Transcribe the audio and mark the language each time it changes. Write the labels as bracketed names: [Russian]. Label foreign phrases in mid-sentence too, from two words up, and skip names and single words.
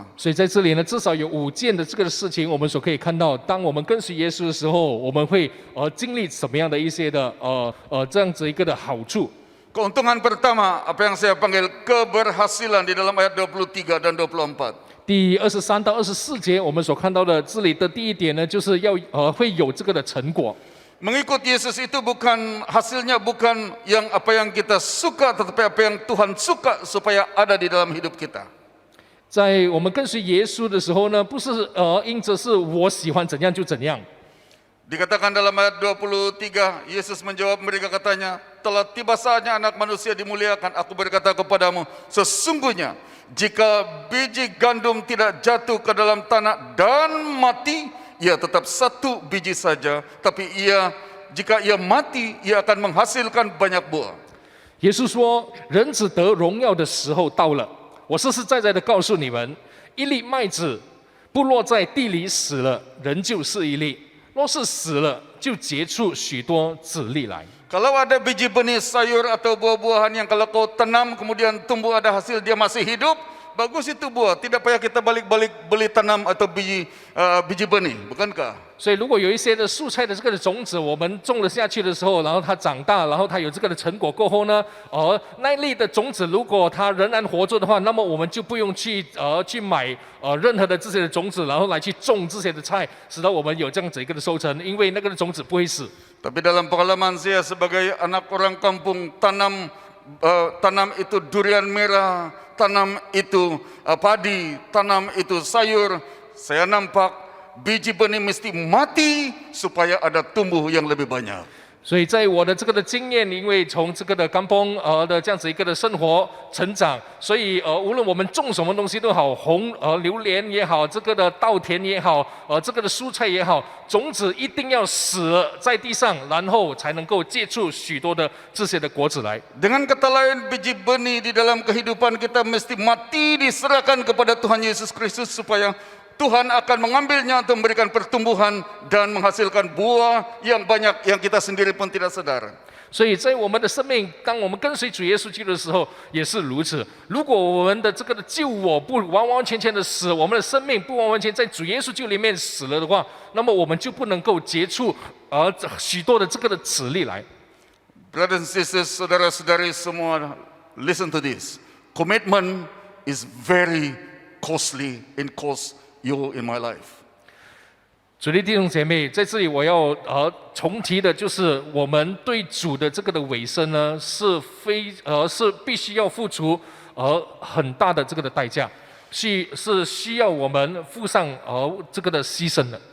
[Chinese] 所以在这里呢，至少有5件的这个事情，我们所可以看到，当我们跟随耶稣的时候，我们会经历什么样的一些的这样子一个的好处。 [Malay] Keuntungan pertama, apa yang saya panggil keberhasilan di dalam ayat 23 dan 24. [Chinese] 第23到24节，我们所看到的这里的第一点呢，就是要会有这个的成果。 [Malay] Mengikut Yesus itu bukan hasilnya bukan yang apa yang kita suka, tetapi apa yang Tuhan suka supaya ada di dalam hidup kita. [Chinese] 在我们跟随耶稣的时候呢，不是因着是我喜欢怎样就怎样。 [Malay] Dikatakan dalam ayat 23, Yesus menjawab mereka katanya, telah tiba saatnya anak manusia dimuliakan. Aku berkata kepadamu, sesungguhnya jika biji gandum tidak jatuh ke dalam tanah dan mati, ia tetap satu biji saja. Tapi jika ia mati, ia akan menghasilkan banyak buah. [Chinese] 耶稣说：“人子得荣耀的时候到了。我实实在在的告诉你们，一粒麦子不落在地里死了，仍旧是一粒；若是死了，就结出许多子粒来。” [Malay] Kalau ada biji benih sayur atau buah-buahan yang kalau kau tanam kemudian tumbuh ada hasil dia masih hidup, bagus itu buah. Tidak payah kita balik-balik beli tanam atau biji benih, bukankah? [Chinese] 所以，如果有一些的蔬菜的这个的种子，我们种了下去的时候，然后它长大，然后它有这个的成果过后呢，那一粒的种子如果它仍然活着的话，那么我们就不用去买任何的这些的种子，然后来去种这些的菜，使得我们有这样子一个的收成，因为那个的种子不会死。 [Malay] Tapi dalam pengalaman saya sebagai anak orang kampung, tanam itu durian merah, tanam itu padi, tanam itu sayur, saya nampak biji benih mesti mati supaya ada tumbuh yang lebih banyak. [Chinese] 所以在我的这个的经验，因为从这个的甘崩的这样子一个的生活成长，所以无论我们种什么东西都好，榴莲也好，这个的稻田也好，这个的蔬菜也好，种子一定要死了在地上，然后才能够结出许多的这些的果子来。 [Malay] Dengan kata lain, biji benih di dalam kehidupan kita mesti mati diserahkan kepada Tuhan Yesus Kristus supaya Tuhan akan mengambilnya untuk memberikan pertumbuhan dan menghasilkan buah yang banyak yang kita sendiri pun tidak sadar. [Chinese] 所以在我们的生命，当我们跟随主耶稣基督的时候，也是如此。如果我们的这个的救我不完完全全的死，我们的生命不完完全在主耶稣基督里面死了的话，那么我们就不能够结出许多的这个的子粒来。 [English] Brothers and sisters, [Malay] saudara-saudari semua, [English] listen to this. Commitment is very costly and cost you in my life. [Chinese] 主的弟兄姐妹，在这里我要重提的就是，我们对主的这个的委身呢，是必须要付出很大的这个的代价，是需要我们付上这个的牺牲的。